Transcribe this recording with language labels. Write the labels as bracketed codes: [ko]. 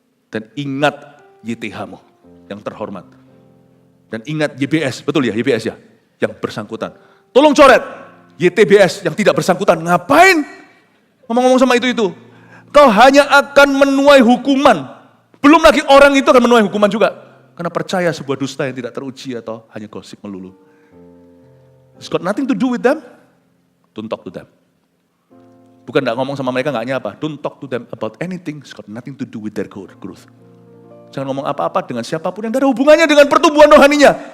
[id] Dan ingat YTH-mu yang terhormat. Dan ingat YBS, betul ya YBS ya? Yang bersangkutan. Tolong coret YTBS yang tidak bersangkutan. Ngapain? Ngomong-ngomong sama itu. Kau hanya akan menuai hukuman. Belum lagi orang itu akan menuai hukuman juga. Karena percaya sebuah dusta yang tidak teruji atau hanya gosip melulu. [en] It's got nothing to do with them. Don't talk to them. [id] Bukan gak ngomong sama mereka gak nyapa. [en] Don't talk to them about anything. It's got nothing to do with their growth. [id] Jangan ngomong apa-apa dengan siapapun yang tidak ada hubungannya dengan pertumbuhan rohaninya.